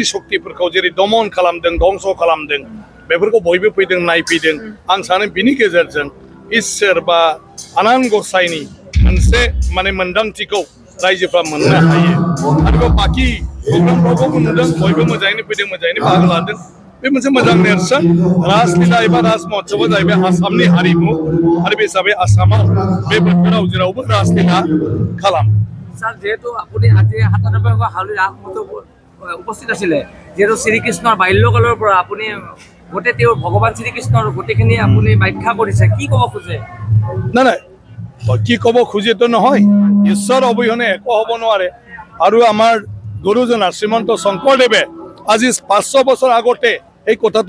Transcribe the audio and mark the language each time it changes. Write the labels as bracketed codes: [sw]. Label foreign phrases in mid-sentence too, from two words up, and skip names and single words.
[brx] शक्तिफोरखौ जेरै दमन खालामदों धंस खालामदों बेफोरखौ बयबो फैदों नायफैदों आं सानो बिनि गेजेरजों इसोर बा आनान गसाइनि मोनसे माने मोनदांथिखौ रायजोफ्रा मोननो हायो आरो बाकी प्रग्रामफ्रावबो नुदों बयबो मोजाङैनो फैदों मोजाङैनो बाहागो लादों बे मोनसे मोजां नेरसोन रासलीला एबा राज महोत्सवआ जाहैबाय आसामनि हारिमु आरो बे हिसाबै आसामाव बे बोथोराव जेरावबो रासलीला खालामो [as] স্যার যেহেতু আপনি আজি ৯৭ হাউলি ৰাস মহোৎসৱ উপস্থিত আছিলে যেহেতু শ্ৰীকৃষ্ণৰ বাল্যকালৰ পৰা আপুনি গোটেই তেওঁৰ ভগৱান শ্ৰীকৃষ্ণৰ গোটেইখিনি আপুনি ব্যাখ্যা কৰিছে কি ক'ব খোজে নাই কি ক'ব খোজেতো নহয় ঈশ্বৰ অবিহনে একো হ'ব নোৱাৰে আৰু আমাৰ গুৰুজনা শ্ৰীমন্ত শংকৰদেৱে আজি ৫০০ বছৰ আগতে এই কথাটো